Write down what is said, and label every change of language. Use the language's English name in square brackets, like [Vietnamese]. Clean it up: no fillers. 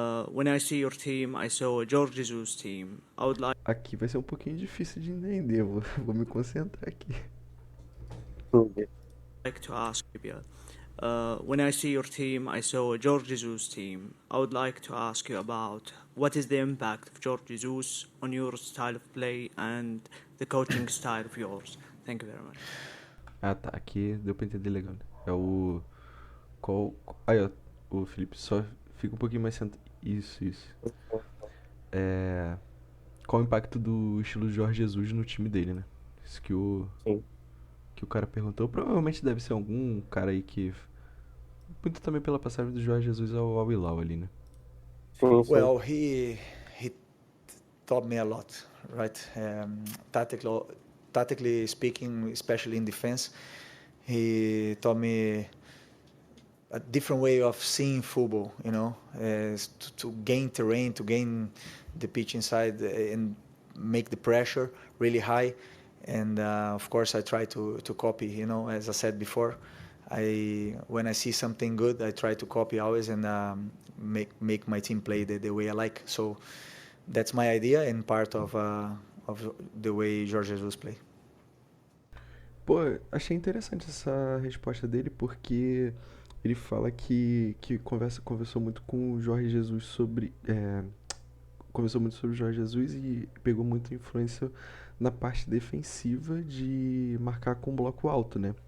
[English] When I see your team, I saw a Jorge Jesus team. I would [Portuguese] Aqui vai ser um pouquinho difícil de entender, vou me concentrar aqui. [English] like to ask you, when I see your team, I saw a Jorge Jesus team. I would like to ask you about what is the impact of Jorge Jesus on your style of play and the coaching style of yours. Thank you very much. [Portuguese] Tá, aqui deu pra entender legal, né? É o... Aí, ó, o Felipe só fica um pouquinho mais sentado. Isso. Qual o impacto do estilo Jorge Jesus no time dele, né? Isso que o cara perguntou. Provavelmente deve ser algum cara aí que... Muito também pela passagem do Jorge Jesus ao Al Hilal ali, né? [English] Well, he taught me a lot, right? Tactically speaking, especially in defense, he taught me a different way of seeing football, you know, to gain terrain, to gain the pitch inside and make the pressure really high. And of course, I try to copy, you know, as I said before. When I see something good, I try to copy always and make my team play the way I like. So that's my idea and part of the way Jorge Jesus play. [Portuguese] Pô, achei interessante essa resposta dele porque ele fala que conversou muito com o Jorge Jesus sobre... conversou muito sobre o Jorge Jesus e pegou muita influência na parte defensiva de marcar com bloco alto, né?